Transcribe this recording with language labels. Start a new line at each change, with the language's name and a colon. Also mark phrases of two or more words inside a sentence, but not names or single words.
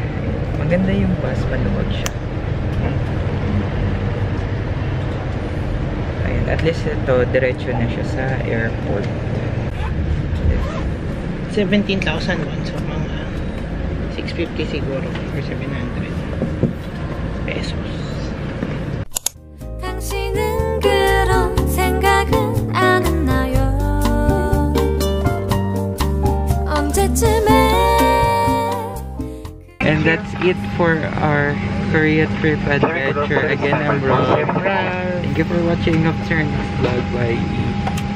Filipino: Maganda yung bus, maluwag siya. Ayun,
English: at least
Filipino: ito, diretso na siya sa airport. 17,000 won. So mga 650 siguro or 700 pesos.
Korean: 당신은 그런 생각은 안 했나요? 언제쯤에
English: And that's it for our Korea trip adventure. Again, I'm Rob. Thank you for watching. Up to our next vlog. Bye.